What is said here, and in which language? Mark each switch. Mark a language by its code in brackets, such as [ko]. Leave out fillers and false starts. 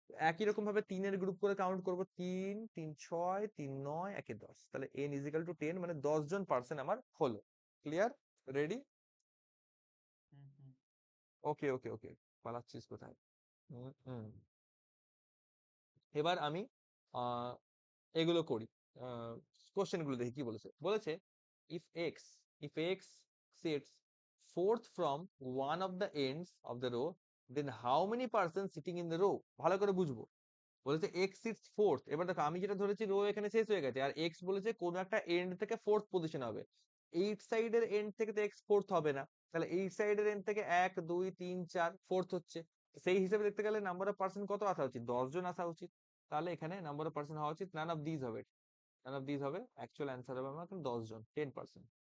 [bn] একই রকম ভাবে 3 এর গ্রুপ করে কাউন্ট করবো, 3 3 6 3 9 1 10, তাহলে n ইজ ইকুয়াল টু 10, মানে 10 জন পার্সেন্ট আমার হলো। ক্লিয়ার? রেডি? হুম হুম। ওকে ওকে ওকে, পালাচ্ছিস কোথায়? হুম হুম। এবার আমি আহ এগুলো করি, কোশ্চেন গুলো দেখি কি বলেছে। [en] বলেছে if X if X sits fourth from one of the ends of the row, then how many persons sitting in the row? [bn] ভালো করে বুঝবো। বলেছে [en] X sits fourth. [bn] এবার দেখো, আমি যেটা ধরেছি রো এখানে শেষ হয়ে গেছে, আর এক্স বলেছে কোন একটা এন্ড থেকে ফোর্থ পজিশন হবে। এইট সাইডের এন্ড থেকে তো এক্স ফোর্থ হবে না, তাহলে এইট সাইডের এন্ড থেকে 1 2 3 4 ফোর্থ হচ্ছে। সেই হিসেবে দেখতে গেলে নাম্বার অফ পার্সন কত আসা উচিত? 10 জন আসা উচিত। তাহলে এখানে নাম্বার অফ পার্সন হওয়া উচিত, নান অফ দিস হবে, নান অফ দিস হবে, অ্যাকচুয়াল অ্যান্সার হবে আমার 10 জন, 10%।